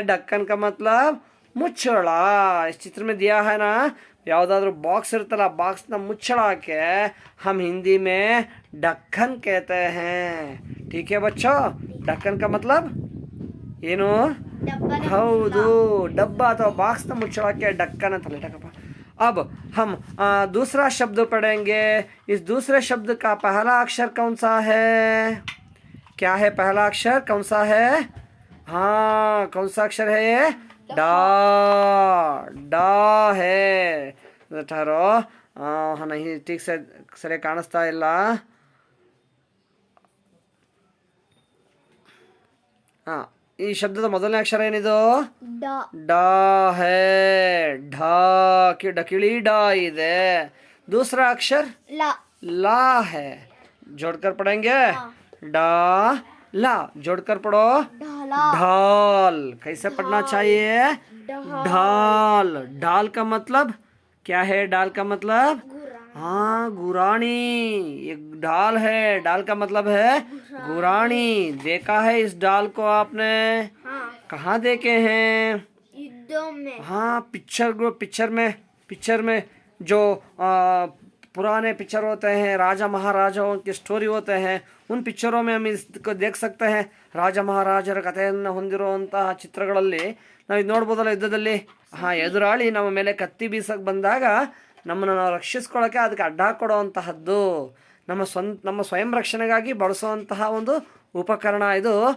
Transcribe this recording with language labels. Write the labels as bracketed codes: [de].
[hi] ढक्कन का मतलब ಮುಚ್ಚಳ. इस चित्र में दिया है ना, [kn] ಯಾವುದಾದ್ರೂ ಬಾಕ್ಸ್ ಇರುತ್ತಲ್ಲ, ಬಾಕ್ಸ್ನ ಮುಚ್ಚಳಕ್ಕೆ [hi] हम हिंदी में ढक्कन कहते हैं. ठीक है बच्चों. ढक्कन का मतलब ಏನು? डब्बा [kn] ಹೌದು, डब्बा ಅಥವಾ ಬಾಕ್ಸ್ನ ಮುಚ್ಚಳಕ್ಕೆ ढक्कन ಅಂತ लेटकಪ್ಪ. [hi] अब हम दूसरा शब्द पढ़ेंगे. इस दूसरे शब्द का पहला अक्षर कौन सा है? क्या है पहला अक्षर? कौन सा है? हाँ, कौन सा अक्षर है ये? डा. डा है. ठहरो. हाँ, नहीं ठीक से [kn] ಸರಿ ಕಾಣಿಸ್ತಾ ಇಲ್ಲ. हाँ, ಈ ಶಬ್ದದ ಮೊದಲನೇ ಅಕ್ಷರ ಏನಿದು? [hi] डा. डा है. ढा की डकिली डा ಇದೆ. दूसरा अक्षर ला. ला है. जोड़कर पढ़ेंगे. हाँ. डा ला जोड़कर पढ़ो. ढाला. ढाल. कैसे पढ़ना चाहिए? ढाल. ढाल. ढाल का मतलब क्या है? ढाल का मतलब गुरा. हाँ, गुरानी. एक ढाल है. ढाल का मतलब है गुरानी. देखा है इस ढाल को आपने? हाँ. कहाँ देखे हैं? युद्धों में. हाँ, पिक्चर में जो पुराने पिक्चर होते हैं, राजा महाराजाओं की स्टोरी होते हैं, उन पिक्चरों में हम इसको देख सकते हैं. [kn] ರಾಜ ಮಹಾರಾಜರ ಕಥೆಯನ್ನು ಹೊಂದಿರುವಂತಹ ಚಿತ್ರಗಳಲ್ಲಿ ನಾವು ಇದು ನೋಡ್ಬೋದಲ್ಲ, ಯುದ್ಧದಲ್ಲಿ ಎದುರಾಳಿ ನಮ್ಮ ಮೇಲೆ ಕತ್ತಿ ಬೀಸಕ್ಕೆ ಬಂದಾಗ ನಮ್ಮನ್ನು ನಾವು ರಕ್ಷಿಸ್ಕೊಳ್ಳೋಕ್ಕೆ ಅದಕ್ಕೆ ಅಡ್ಡ ಕೊಡುವಂತಹದ್ದು, ನಮ್ಮ ಸ್ವಯಂ ರಕ್ಷಣೆಗಾಗಿ ಬಳಸುವಂತಹ ಒಂದು उपकरण ಇದು.